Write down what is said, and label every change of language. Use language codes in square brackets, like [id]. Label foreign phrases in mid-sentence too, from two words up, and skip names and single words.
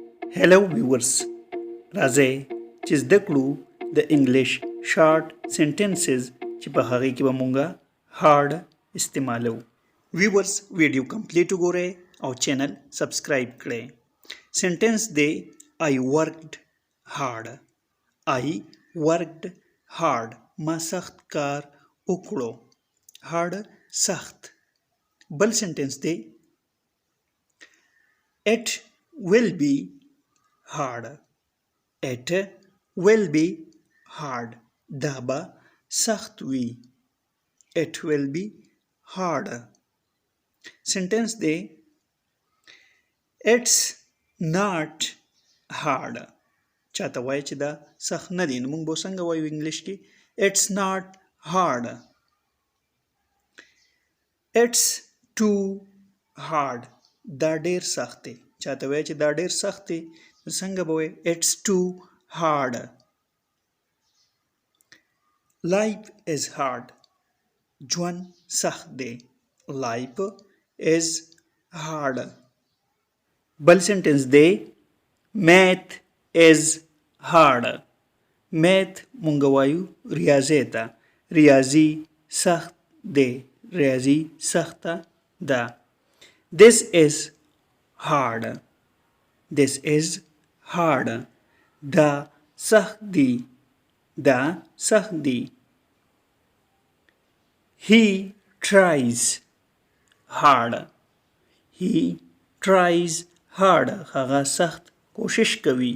[en] Hello viewers. [ps] راځئ چې زده کړو د [en] English short sentences [ps] چې په هغه کې به مونږه هارد استعمالو. [en] viewers video complete [ps] وګورئ او [en] channel subscribe [ps] کړئ. [en] سنټنس دی I worked hard. I worked hard. [ps] ما سخت کار وکړو. [en] hard [ps] سخت. بل سنټنس دی [en] It will be hard. It will be hard. [ps] دا به سخت وي. [en] It will be hard. سنټنس دی It's not hard. [ps] چاته وایي چې دا سخت نه دی نو موږ به څنګه وایو انګلیش کې [en] It's not hard. It's too hard. [ps] دا ډیر سخت دی. چاته وایي چې دا ډیر سخت دی نو څنګه به وایي [en] It's too hard. Life is hard. [ps] ژوند سخت دی. [en] Life is hard. [ps] بل سنټنس دی [en] Math is hard. [ps] Math مونږ وایو ریاضی ته. ریاضی سخت دی. ریاضی سخته ده. [en] This is hard. This is hard. [ps] دا سخت دی. دا سخت دی. [en] He tries hard. He tries hard. [ps] هغه سخت کوشش کوي.